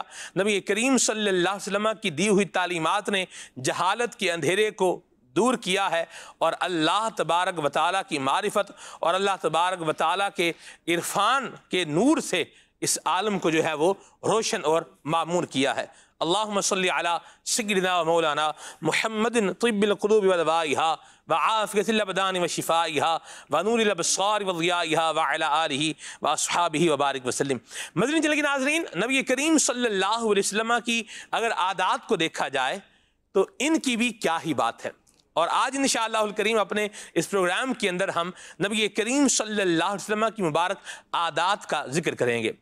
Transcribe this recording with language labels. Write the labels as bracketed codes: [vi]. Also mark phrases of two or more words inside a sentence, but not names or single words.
[ur] نبی کریم [ar] صلی اللہ علیہ وسلم [ur] کی دی ہوئی تعلیمات نے جہالت کے اندھیرے کو دور کیا ہے، اور [ar] اللہ تبارک و تعالیٰ [ur] کی معرفت اور [ar] اللہ تبارک و تعالیٰ [ur] کے عرفان کے نور سے اس عالم کو جو ہے وہ روشن اور معمور کیا ہے۔ [ar] اللہم صلی علی سیدنا و مولانا محمد طب القلوب و دوائها وعافیت الابدان و شفائها ونور الابصار و ضیائها وعلی آلہ و اصحابہ وبارک وسلم۔ [ur] مدنی چینل کے ناظرین، نبی کریم [ar] صلی اللہ علیہ وسلم [ur] کی اگر عادات کو دیکھا جائے تو ان کی بھی کیا ہی بات ہے، اور آج [ar] انشاءاللہ الکریم [ur] اپنے اس پروگرام کے اندر ہم نبی کریم [ar] صلی اللہ علیہ وسلم [ur] کی مبارک عادات کا ذکر کریں گے۔